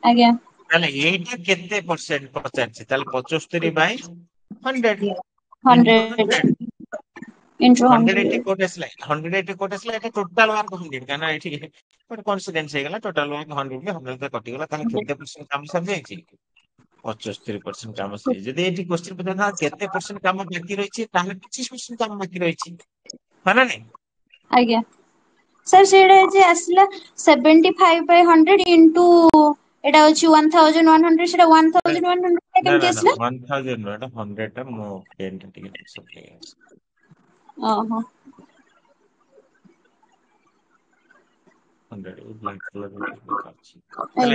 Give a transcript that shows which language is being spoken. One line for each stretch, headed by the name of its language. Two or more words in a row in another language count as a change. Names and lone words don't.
Odia: ଆଜ୍ଞା ତାହେଲେ ଏଇଟା କେତେ ପରସେଣ୍ଟ ପଚାରିଛି, ତାହେଲେ
English: 75 by 100 into
Odia: 100 100
English: into
Odia: 100 100. ଏଠି କୋଟ ଆସିଲା 100 ଏଠି କୋଟ ଆସିଲା, ଏଠି
English: total mark
Odia: 100 କାରଣ ଏଠି ଗୋଟେ କନସିଡେନ୍ସ ହେଇଗଲା,
English: total mark
Odia: 100 କଟିଗଲା, ତାହେଲେ କେତେ ପରସେଣ୍ଟ କାମ ସରିଯାଇଛି? 75% କାମ ସରିଯାଇଛି। ଯଦି ଏଠି କ୍ୱେଶ୍ଚିନ୍ ପଚାରିଥାନ୍ତା କେତେ ପରସେଣ୍ଟ କାମ ବାକି ରହିଛି, ତାହେଲେ 25% କାମ ବାକି ରହିଛି, ହଁ ନା ନାଇଁ? ଆଜ୍ଞା ସାର୍ ସେଇଟା ଯେ ଆସିଲା
English: 75 by 100 into
Odia: ଏଟା ଅଛି 1100, ସେଟା 1100 ନା କେମିତି ନା ନା ଆସିଲା? 1000 ନୁହଁ, ଏଟା 100 ଟା ମୁଁ ପେନ୍ ଟା ଟିକେ ସରିଯାଇଛି। ଓହୋ 100
English: black colour
Odia: ଅଛି। ତାହେଲେ